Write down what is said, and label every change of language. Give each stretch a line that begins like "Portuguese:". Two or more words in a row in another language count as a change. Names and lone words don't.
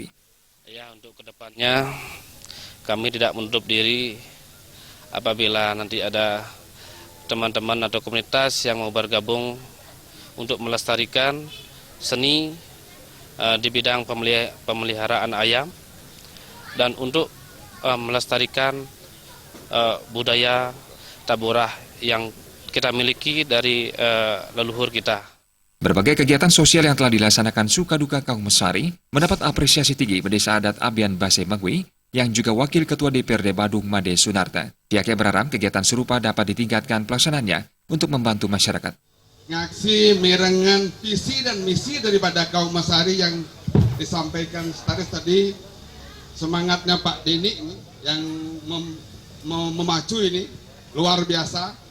Indonesian: Ya, untuk kedepannya kami tidak menutup diri apabila nanti ada teman-teman atau komunitas yang mau bergabung untuk melestarikan seni di bidang pemeliharaan ayam dan untuk melestarikan budaya Tabuhrah yang kita miliki dari leluhur kita. Berbagai kegiatan sosial yang telah dilaksanakan Sukaduka Kaum Mesari mendapat apresiasi tinggi Desa Adat Abian Base Magui yang juga Wakil Ketua DPRD Badung Made Sunarta. Pihaknya berharap kegiatan serupa dapat ditingkatkan pelaksanaannya untuk membantu masyarakat.
Balinese: Ngaksi merengan
Indonesian: visi dan misi daripada Kaum Mesari yang disampaikan tadi, semangatnya Pak Denik yang memacu ini luar biasa.